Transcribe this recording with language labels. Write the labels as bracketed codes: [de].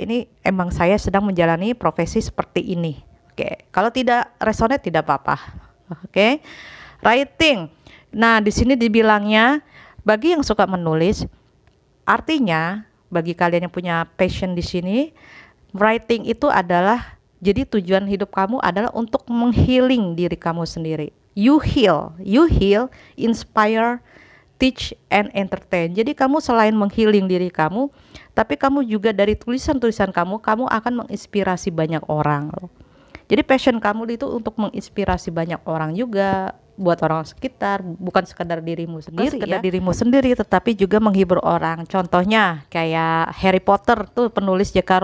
[id] Ini emang saya sedang menjalani profesi seperti ini. Oke, kalau tidak resonate tidak apa-apa. Oke. Writing. Nah, di sini dibilangnya bagi yang suka menulis, artinya bagi kalian yang punya passion di sini, writing itu adalah jadi tujuan hidup kamu adalah untuk menghealing diri kamu sendiri. [en] You heal, inspire, teach and entertain. [id] Jadi kamu selain menghealing diri kamu, tapi kamu juga dari tulisan-tulisan kamu akan menginspirasi banyak orang loh. Jadi passion kamu itu untuk menginspirasi banyak orang juga, buat orang sekitar, bukan sekedar dirimu sendiri ya. Dirimu sendiri, tetapi juga menghibur orang. Contohnya kayak Harry Potter tuh, penulis J.K.